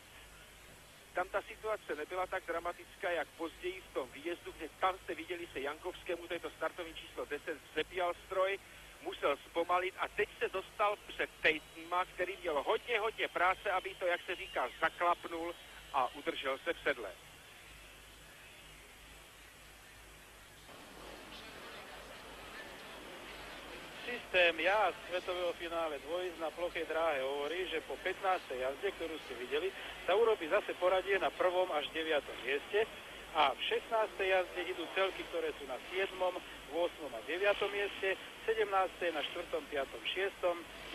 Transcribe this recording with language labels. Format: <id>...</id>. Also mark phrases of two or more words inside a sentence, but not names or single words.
<cs>Tam ta situace nebyla tak dramatická, jak později v tom výjezdu, kde tam jste viděli se Jankovskému, to je to startovní číslo 10, zepíjal stroj, musel zpomalit a teď se dostal před Paytonma, který měl hodně práce, aby to, jak se říká, zaklapnul a udržel se v sedle.</cs> <sk>Systém jazd svetového finále dvojízd na plochej dráhe hovorí, že po 15. jazde, ktorú ste videli, sa urobí zase poradie na 1. až 9. mieste a v 16. jazde idú celky, ktoré sú na 7., 8. a 9. mieste, 17. na 4., 5., 6.</sk>